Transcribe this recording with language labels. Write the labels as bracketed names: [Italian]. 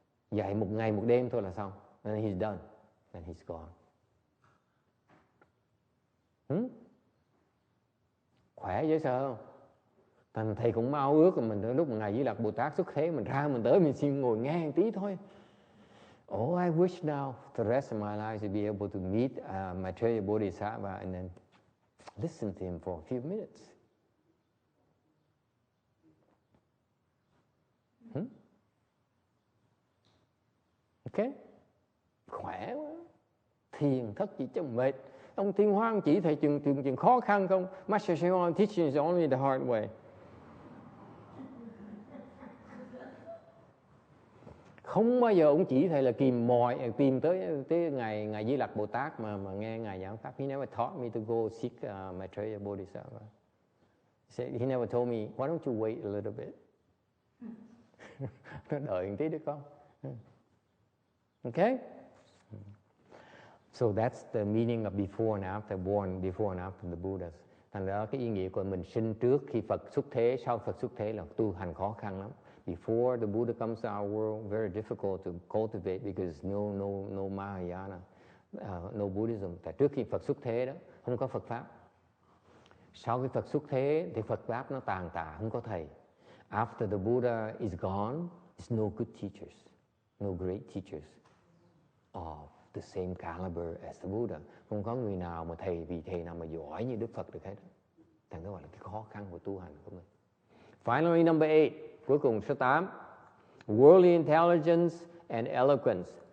[Vietnamese] Dạy một ngày một đêm thôi là xong. [English] And he's done. And he's gone. [Vietnamese] Khỏe dễ sợ không? Thành thầy cũng ao ước là mình lúc mà Ngài Di Lặc Bồ Tát xuất thế, mình ra mình tới mình xin ngồi nghe một tí thôi. [English] Oh, I wish now the rest of my life to be able to meet Maitreya Bodhisattva and then listen to him for a few minutes. [Vietnamese] Ok, khỏe quá. Thiền thất gì chứ mệt. Ông Thiên Hoa ông chỉ thầy chừng khó khăn không? [English] Master Shimon teaching is only the hard way. [Vietnamese] Không bao giờ ông chỉ thầy là tìm tới ngài Di Lặc Bồ Tát mà nghe ngài giảng pháp. [English] He never taught me to go seek Maitreya Bodhisattva. He never told me, why don't you wait a little bit? [Vietnamese] Nó đợi một tí được không? Okay? [English] So that's the meaning of before and after, born before and after the Buddhas. [Vietnamese] Thành ra cái ý nghĩa của mình sinh trước khi Phật xuất thế, sau Phật xuất thế là tu hành khó khăn lắm. [English] Before the Buddha comes to our world, very difficult to cultivate because no Mahayana, no Buddhism. [Vietnamese] Tại trước khi Phật xuất thế đó, không có Phật pháp. Sau khi Phật xuất thế thì Phật pháp nó tàn tạ, không có thầy. [English] After the Buddha is gone, there's no good teachers, no great teachers of the same caliber as the Buddha. [Vietnamese] Không có người nào mà vị thầy nào mà giỏi như Đức Phật được hết. Thành đó là cái khó khăn của tu hành của mình. [English] Finally, number 8, [Vietnamese] cuối cùng số 8. [English] Worldly intelligence and eloquence.